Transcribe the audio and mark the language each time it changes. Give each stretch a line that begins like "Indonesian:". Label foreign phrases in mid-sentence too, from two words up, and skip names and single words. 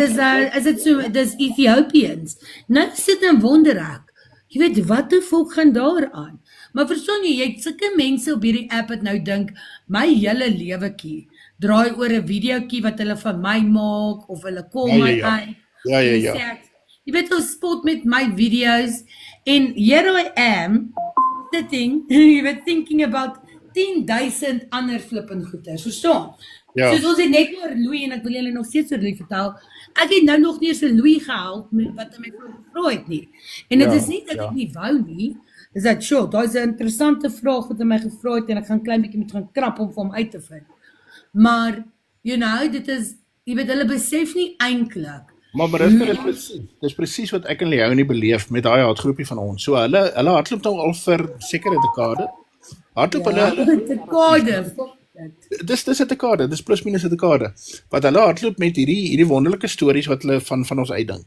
Afrikaans: Maar dit is so, dis Ethiopians, nou sit en wonder ek, jy weet, wat die volk gaan daar aan, maar verstaan jy het sulke mense op hierdie app wat nou dink, my hele lewekie, draai oor 'n videoetjie wat hulle van my maak, of hulle kom my uit. Ja. Jy jy weet ons spot met my videos en
English: here I am sitting,
Afrikaans: jy weet
English: thinking about
Afrikaans: 10,000 ander flippend goeders, verstaan? Ja. Soos ons het net oor Louis en ek wil julle nog steeds oor Louis vertel. Ek het nou nog nie eens vir Louis gehelp met wat hy my gevra het nie. En dit is nie dat ek nie wou nie. Dis dat sure, daai is 'n interessante vraag wat hy my gevra het en ek gaan klein bietjie moet gaan krap om vir hom uit te vind.
English: Maar you know,
Afrikaans: dit is jy weet hulle besef nie eintlik. Maar dis presies wat ek en Leonie beleef met daai hartgroepie van ons. So hulle hardloop nou al vir sekere dekade. Hardloop hulle dekade. Dis 'n dekade, dis plus minus 'n dekade. Wat hulle hardloop met hierdie wonderlike stories wat hulle van ons uitdink.